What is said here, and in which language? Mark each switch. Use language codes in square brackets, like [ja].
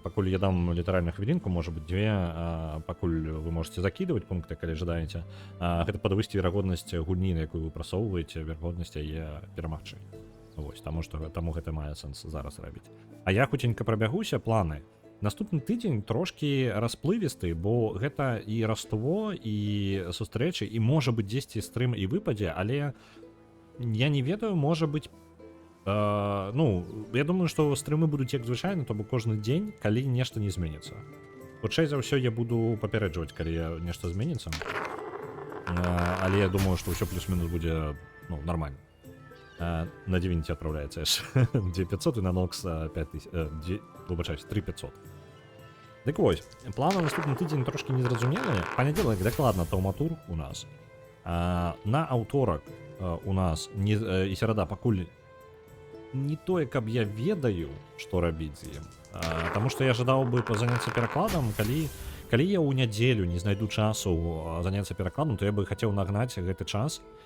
[be] Пакуль я дам літаральна хвілінку, можа быть 2, пакуль вы можете закидывать пункты, калі жадаеце. Гэта падвысці верагоднасць гульні, на якую вы прасоўваеце, верагоднасць яе перамагчы. Вось, таму гэта мае сэнс зараз рабіць. А я хутенька прабягуся, планы. Наступны тыдзень трошки расплывісты, бо гэта і раство, і сустрэчы, і можа быць дзесьці стрым і выпадзе, але я не ведаю, можа быць. Ну, я думаю, што стрымы будуць як звычайна, то бок кожны дзень, калі нешта не зменіцца. Хутчэй за ўсё я буду папярэджваць, калі нешта зменіцца. Але я думаю, што ўсё плюс-мінус будзе, ну, нармальна. [ru] На 9 отправляется аж 2500 и на Nox 5000, выбачаюсь, 3500. [be] Дык вось, планы на наступны тыдзень трошки незразумелыя. Панядзелак дакладна таўматур у нас. На аўторак у нас і серада пакуль не тое, каб я ведаю, што рабіць з ім. Таму што я жадаў бы заняцца перакладам, калі я ў нядзелю не знайду часу заняцца перакладам, то я бы хацеў нагнаць гэты час.